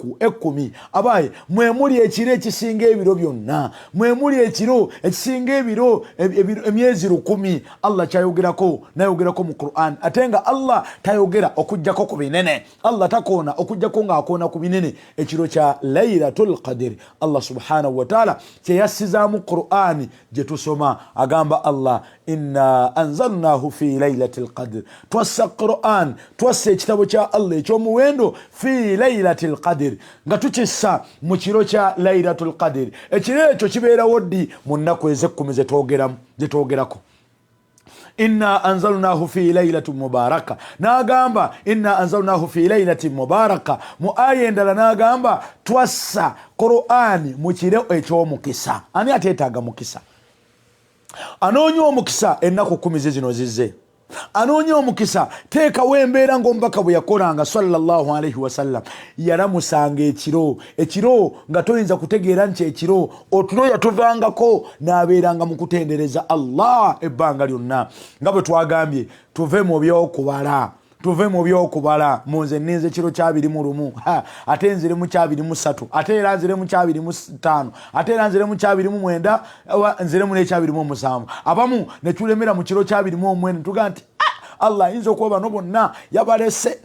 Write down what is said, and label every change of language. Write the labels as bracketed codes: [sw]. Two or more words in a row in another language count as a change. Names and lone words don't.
[lg] 10 abayi mwemuli ekiro ekisinga ebiro byonna mwemuli ekiro ekisinga ebiro emyezi 10 Allah kyayogerako nayogerako mu Qur'an atenga Allah tayogera okujjako ku binene Allah takoona okujjako ng'akoona ku binene ekiro kya Laylatul Qadr [ar] الله سبحانه وتعالى [lg] kyeyasiza mu Qur'an gye tusoma agamba Allah [ar] إنا أنزلناه في ليلة القدر [lg] twassa Qur'an twassa ekitabo kya Allah ekyomuwendo fi Laylatil Qadr nga tukissa mu kiro kya Laylatul Qadr ekiro ekyo kibeerawo ddi mu nnaku eze-10 zetwogerako [ar] إنا أنزلناه في ليلة مباركة nagamba إنا أنزلناه في ليلة مباركة [lg] mu aya endala nagamba twassa Qur'ani mu kiro eky'omukisa ani ateetaaga mukisa anoonya omukisa ennaku 10 zino zizze anoonya omukisa teekawo embeera ng'omubaka bwe yakolanga [ar] صلى الله عليه وسلم [lg] yalamusanga ekiro nga toyinza kutegeera nti ekiro otulo yatuvangako n'abeeranga mu kutendereza Allah ebbanga lyonna nga bwe twagambye tuve mu byokubala munze ninze kiro kya 21 ate nzire mu kya 23 ate era nzire mu kya 25 ate era nzire mu kya 29 nzire mu kya 27 abamu ne tulemera mu kiro kya 21 tuga nti Allah inzo kuba bano bonna yabalese